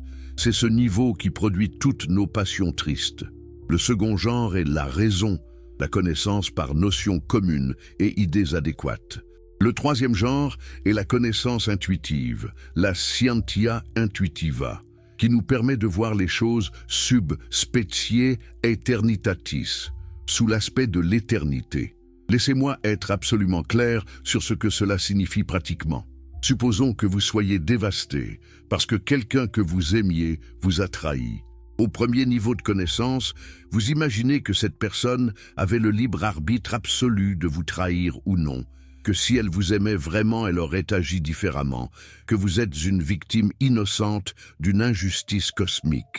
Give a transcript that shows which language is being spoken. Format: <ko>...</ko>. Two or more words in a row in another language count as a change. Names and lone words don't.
<fr>C'est ce niveau qui produit toutes nos passions tristes. Le second genre est la raison, la connaissance par notions communes et idées adéquates. Le troisième genre est la connaissance intuitive, la</fr> <la>scientia intuitiva,</la> <fr>qui nous permet de voir les choses</fr> <la>sub specie aeternitatis,</la> <fr>sous l'aspect de l'éternité. Laissez-moi être absolument clair sur ce que cela signifie pratiquement. Supposons que vous soyez dévasté parce que quelqu'un que vous aimiez vous a trahi. Au premier niveau de connaissance, vous imaginez que cette personne avait le libre arbitre absolu de vous trahir ou non, que si elle vous aimait vraiment, elle aurait agi différemment, que vous êtes une victime innocente d'une injustice cosmique.</fr>